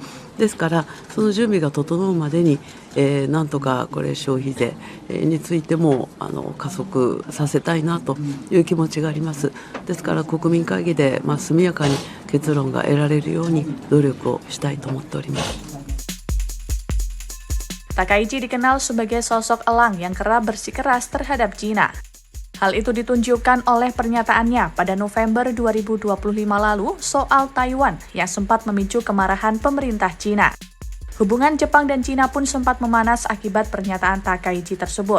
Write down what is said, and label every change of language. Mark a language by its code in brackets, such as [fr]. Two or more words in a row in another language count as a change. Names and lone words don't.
[ja] ですからその準備が整うまでに、なんとかこれ消費税についても加速させたいなという気持ちがあります。ですから国民会議で速やかに結論が得られるように努力をしたいと思っております。 [id] Takaichi dikenal sebagai sosok elang yang kerap bersikeras terhadap Cina. Hal itu ditunjukkan oleh pernyataannya pada November 2025 lalu soal Taiwan yang sempat memicu kemarahan pemerintah Cina. Hubungan Jepang dan Cina pun sempat memanas akibat pernyataan Takaichi tersebut.